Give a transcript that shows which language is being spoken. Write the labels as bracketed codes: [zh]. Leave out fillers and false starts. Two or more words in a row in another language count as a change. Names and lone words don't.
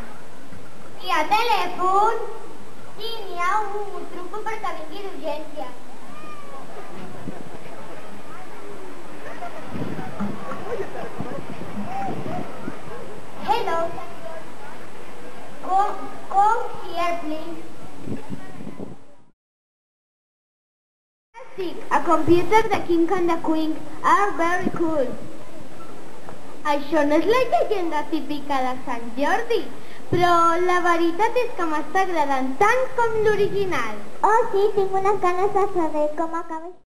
[ca] I a telèfon? Sí, n'hi ha un, truco perquè vingui d'urgència. [en] Hello. Come here, please. A computer de King and the Queen are very cool. [ca] Això no és la llegenda típica de Sant Jordi, però la veritat és que m'està agradant tant com l'original. Oh, sí, tinc unes ganes de saber com acaba.